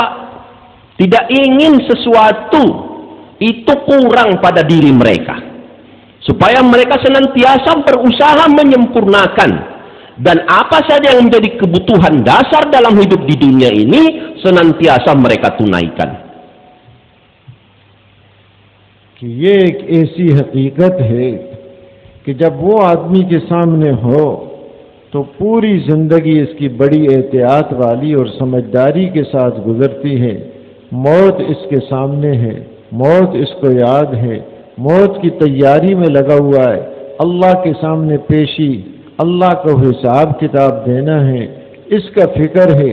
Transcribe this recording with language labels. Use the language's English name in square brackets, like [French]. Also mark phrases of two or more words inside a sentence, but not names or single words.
[Indonesian] Tidak ingin sesuatu itu kurang pada diri mereka, supaya mereka senantiasa berusaha menyempurnakan, dan apa saja yang menjadi kebutuhan dasar dalam hidup di dunia ini senantiasa mereka tunaikan. [Urdu] کہ یہ ایک ایسی حقیقت ہے کہ جب وہ آدمی کے سامنے ہو تو پوری زندگی اس کی بڑی احتیاط والی اور سمجھداری کے ساتھ گزرتی ہے. موت اس کے سامنے ہے، موت اس کو یاد ہے، موت کی تیاری میں لگا ہوا ہے، اللہ کے سامنے پیشی، اللہ کو حساب کتاب دینا ہے، اس کا فکر ہے.